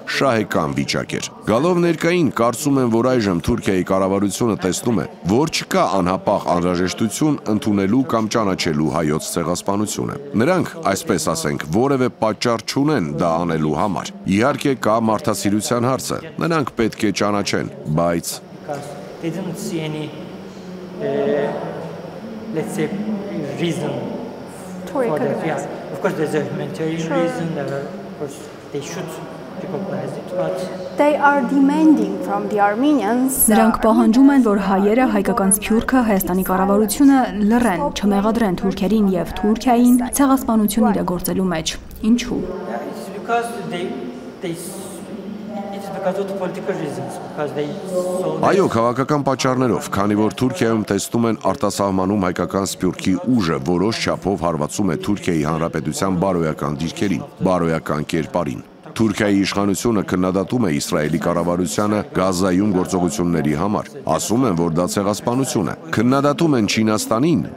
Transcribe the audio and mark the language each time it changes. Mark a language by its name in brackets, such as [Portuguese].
[Armenian] շահեկան վիճակ էր։ Գալով ներկային, կարծում եմ, որ այժմ Թուրքիայի կառավարությունը տեսնում է, որ չկա անհապաղ անհրաժեշտություն ընդունելու կամ ճանաչելու հայոց ցեղասպանությունը։ Նրանք, այսպես ասենք, որևէ պատճառ չունեն դա անելու համար։ Իհարկե կա մարդասիրության հարցը։ Նրանք պետք է ճանաչեն, բայց [English] they didn't see any let's say reason historical events. Yeah, of course there's a humanitarian reason. There are, of course, they should recognize it, but they are demanding from the Armenians. [Armenian] Նրանք պահանջում են, որ հայերը հայկական սփյուռքը Հայաստանի կառավարությունը լռեն, չմեղադրեն թուրքերին եւ Թուրքիային ցեղասպանություն իրագործելու մեջ։ Ինչու՞։ [English] It's because it's because of the political reasons, because they [Armenian] Այո, քաղաքական պատճառներով, քանի որ Թուրքիայում տեսնում են արտասահմանում հայկական սփյուռքի ուժը որոշ չափով հարվածում է Թուրքիայի հանրապետության բարոյական դիրքերին, բարոյական կերպարին։ Թուրքիայի իշխանությունը քննադատում է Իսրայելի կառավարությանը Գազայում գործողությունների համար, ասում են, որ դա ցեղասպանություն է։ Քննադատում են Չինաստանին,